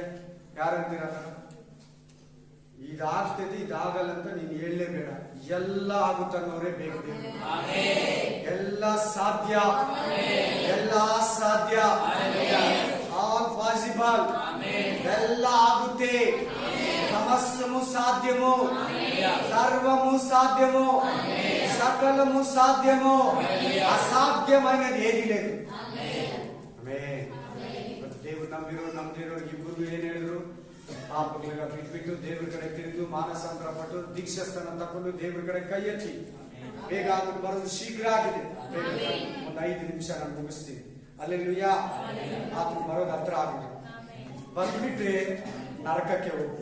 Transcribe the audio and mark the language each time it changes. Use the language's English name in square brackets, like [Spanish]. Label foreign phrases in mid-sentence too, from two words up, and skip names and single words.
[Kannada] ಯಾರಂತೀರ? ಇದಾಗ್ತದೆ, ಇದಾಗಲ್ಲ ಅಂತ ನೀನ್ ಹೇಳಲೇಬೇಡ. ಎಲ್ಲ ಆಗುತ್ತನ್ನೋರೇ ಬೇಕು. ಎಲ್ಲ ಸಾಧ್ಯ, ಎಲ್ಲ ಸಾಧ್ಯ, [English] all possible, [Kannada] ಎಲ್ಲ ಆಗುತ್ತೆ. [Telugu] సమస్తము సాధ్యము, సర్వము సాధ్యము, సకలము సాధ్యము, అసాధ్యమైనది ఏది లేదు. [Kannada] దేవుడు ನಂಬಿರೋ ಇಬ್ಬರು ಏನ್ ಹೇಳಿದ್ರು? ಪಾಪಗಳಿಗ ಬಿಟ್ಬಿಟ್ಟು ದೇವ್ರ ಕಡೆ ತಿರುಗಿ ಮಾನಸಾಂತರ ಪಟ್ಟು ದೀಕ್ಷಾಸ್ಥಾನ ತಕೊಂಡು ದೇವ್ರ ಕಡೆ ಕೈ ಹಚ್ಚಿ ಬೇಗ ಆತನು ಬರೋದು ಶೀಘ್ರ ಆಗಿದೆ. ಒಂದು 5 ನಿಮಿಷ ನಾನು ಮುಗಿಸ್ತೀನಿ. ಹಲ್ಲೆಲೂಯಾ. ಆತನು ಬರೋದು ಹತ್ರ ಆಗಿದೆ. ಬಂದ್ಬಿಟ್ರೆ ನರಕಕ್ಕೆ ಹೋಗ್ತೀವಿ.